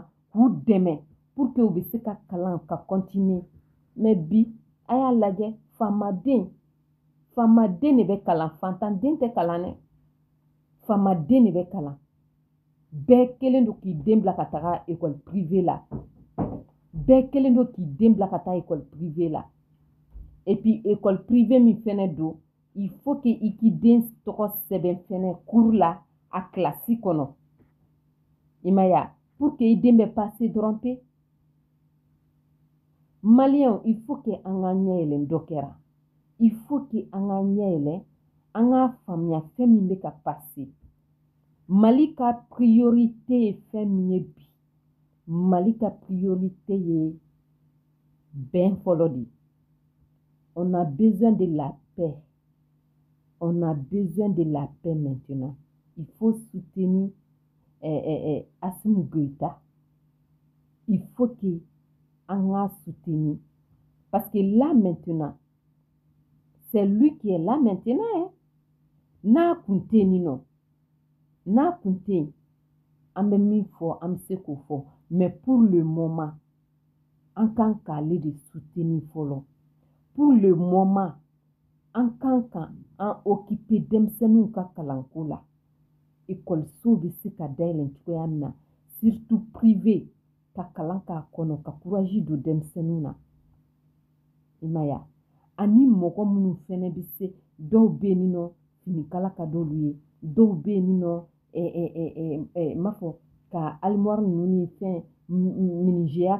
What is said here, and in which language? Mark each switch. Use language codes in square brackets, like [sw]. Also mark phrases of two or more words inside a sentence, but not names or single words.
[bm] k'u dɛmɛ [fr] pour que [bm] u bɛ se ka kalan ka continuer mais bi a y'a lajɛ faamaden de bɛ kalan fantanden tɛ kalan dɛ faamaden de bɛ kalan bɛɛ kelen don k'i den bila ka taga [fr] école privée [bm] la bɛɛ kelen don k'i den bila ka taa [fr] école privée [bm] la [fr] et puis école privée [bm] min fɛnɛ don [fr] il faut que [bm] i k'i den tɔgɔ sɛbɛn fɛnɛ cours la a classe kɔnɔ i ma ye wa [fr] pour que [bm] i den bɛ passer dɔrɔn pe maliyɛnw [fr] il faut que [bm] an k'an ɲɛ yɛlɛ dɔ kɛra [fr] il faut que [bm] an k'an ɲɛ yɛlɛ an k'a faamuya fɛn min bɛ ka passer Mali ka priorité ye fɛn min ye bi Mali ka priorité ye bɛn fɔlɔ de [fr] on a besoin de la paix on a besoin de la paix maintenant il faut soutenir Assimi Goïta il faut que [bm] an k'a soutenir [fr] parce que là maintenant c'est lui qui est là maintenant hein [bm] n'a kun tɛ yen nɔ n'a kun tɛ yen an bɛ min fɔ an bɛ se k'o fɔ [fr] mais pour le moment [bm] an kan k'ale de soutenir fɔlɔ [fr] pour le moment [bm] an kan ka an occuper denmisɛnninw ka kalanko la ekɔlisow bɛ se ka dayɛlɛ cogoya min na [fr] surtout privé [bm] ka kalan k'a kɔnɔ ka courage don denmisɛnninw na i ma ye wa ani mɔgɔ minnu fɛnɛ bɛ se dɔw bɛ yen nɔ finikala ka d'olu ye dɔw bɛ yen nɔ n b'a fɔ ka armoire ninnu ni fɛn menuisier